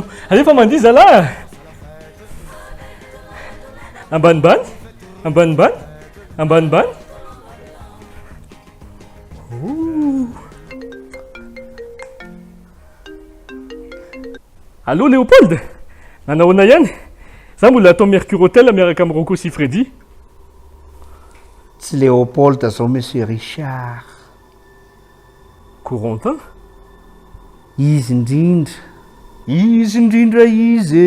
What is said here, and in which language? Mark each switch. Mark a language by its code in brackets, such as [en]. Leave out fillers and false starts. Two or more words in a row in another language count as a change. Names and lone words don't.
[fr] Allez, femme, dis là. Un ban, un ban, un ban. Ouh. [mg] Allô Léopold? Nanaona ihany? Za mbola atao Mercure Hotel miaraka amin'ny Rocco sy Freddy. Tsy Léopold zao monsieur Richard. Corentin? Izy indrindra izy.